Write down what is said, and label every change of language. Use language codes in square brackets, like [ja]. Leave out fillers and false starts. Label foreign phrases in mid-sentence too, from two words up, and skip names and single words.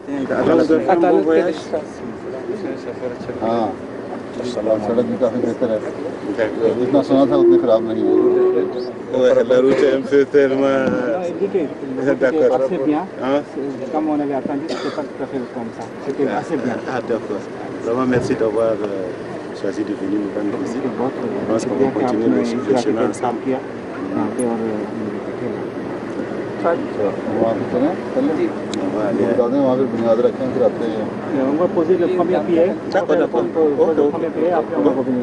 [hi] हाँ सड़क भी काफ़ी बेहतर है, जितना सुना था उतनी खराब नहीं है। La luce în ferma d'accord. [fr] Comme on avait attendu, c'était pas tout à fait comme ça. C'était assez bien. Ah d'accord. Vraiment merci d'avoir choisi de venir nous rendre visite. Je pense qu'on va continuer le chemin ensemble. [hi] वहाँ पे चलें पहले बता दें, वहाँ पे बुनियाद रखें, फिर आते हैं। [fr] On va poser le premier pied. D'accord, d'accord. Le premier pied, après on va revenir.